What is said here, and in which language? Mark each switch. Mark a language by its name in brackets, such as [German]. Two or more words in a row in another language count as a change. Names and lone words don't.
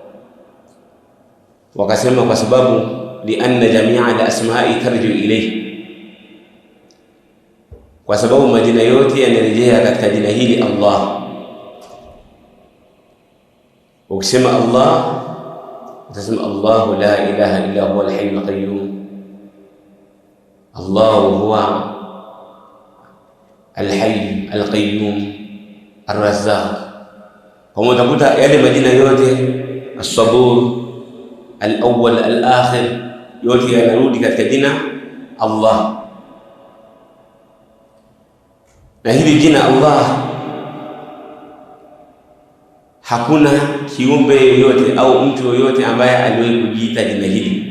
[Swahili] Wakasema kwa sababu [Arabic] لأن جميع الأسماء ترجع إليه, [Swahili] kwa sababu majina yote yanarejea katika jina hili Allah. Ukisema Allah utasema [Arabic] الله لا إله إلا هو الحي القيوم، الله هو الحي القيوم الرزاق. [Swahili] Kwa hiyo utakuta yale majina yote as-sabur, al-awwal, al-akhir, yote yanarudi katika jina Allah. Na hili jina Allah hakuna kiumbe yoyote au mtu yoyote ambaye aliwahi kujiita jina hili.